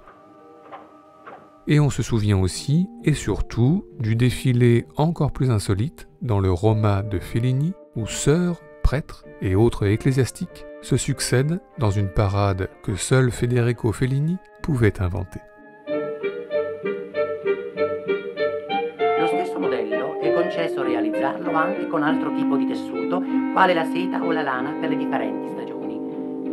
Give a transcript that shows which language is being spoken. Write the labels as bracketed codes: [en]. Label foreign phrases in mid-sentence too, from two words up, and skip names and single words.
[fr] Et on se souvient aussi, et surtout, du défilé encore plus insolite dans le Roma de Fellini, où sœurs, prêtres et autres ecclésiastiques se succèdent dans une parade que seul Federico Fellini pouvait inventer. [it] Lo stesso modello è concesso realizzarlo anche con altro tipo di tessuto, quale la seta o la lana per le differenti stagioni.